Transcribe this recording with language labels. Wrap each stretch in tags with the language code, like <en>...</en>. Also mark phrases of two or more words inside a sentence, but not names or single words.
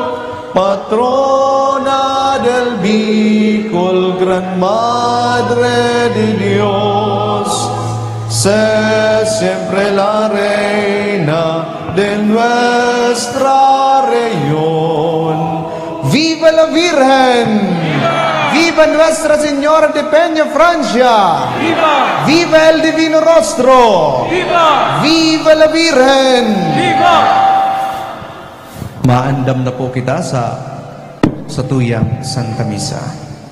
<es>patrona del Bicol, gran Madre de Dios, sé siempre la reina de nuestra región. ¡Viva la Virgen! ¡Viva Nuestra Señora de Peñafrancia! ¡Viva! ¡Viva el Divino Rostro! ¡Viva! ¡Viva la Virgen! ¡Viva!</es> <bik>Maandam na po kita sa tuyang Santa Misa.</bik>